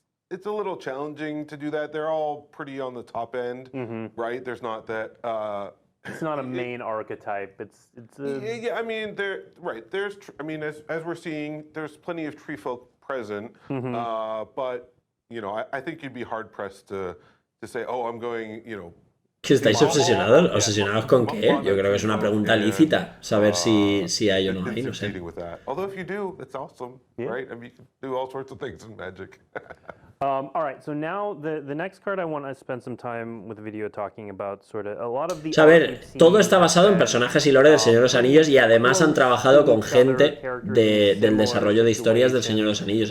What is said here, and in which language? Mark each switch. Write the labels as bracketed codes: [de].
[en] It's a little challenging to do that. They're all pretty on the top end, right? There's not that It's not a main archetype. It's a... Yeah, I mean, there's, I mean, as we're seeing, there's plenty of tree folk present, but, you know, I think you'd be hard pressed to say, oh, I'm going, you know. [es] ¿Que estáis obsesionados? ¿Obsesionados con qué? Yo creo que es una pregunta lícita, saber si hay o no hay, no sé. [en] Although if you do, it's awesome, right? I mean, you can do all sorts of things in Magic. All right, so now the next card I want to spend some time with the video talking about sort of a lot of the... [es] O sea, a ver, todo está basado en personajes y lore del Señor de los Anillos y además han trabajado con gente del desarrollo de historias del Señor de los Anillos.